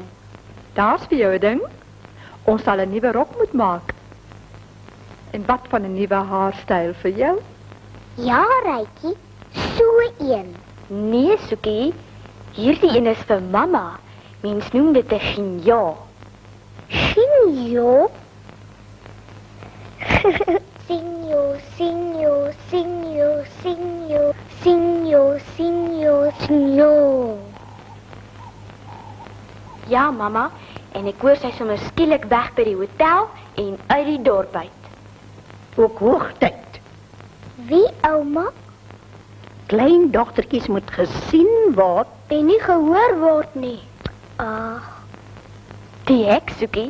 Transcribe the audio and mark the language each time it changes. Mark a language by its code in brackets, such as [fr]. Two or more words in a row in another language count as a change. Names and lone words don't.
[af] Daar's vir jou 'n ding. Ons sal 'n nuwe rok moet maak. En wat van 'n nuwe haarstyl vir jou? Ja, Rykie, so een. Nee, Soekie, hierdie een is vir mamma. Mens noem dit 'n chignon. Chignon? Sinjo, sinjo, sinjo, sinjo, sinjo, sinjo, sinjo. Ja, mamma, en ek hoor sy sommer skielik weg by die hotel en uit die dorp uit. Ook hoogtyd. Wie, ouma? Klein dogtertjies moet gesien word en nie gehoor word nie. Ag, die heks, Soekie.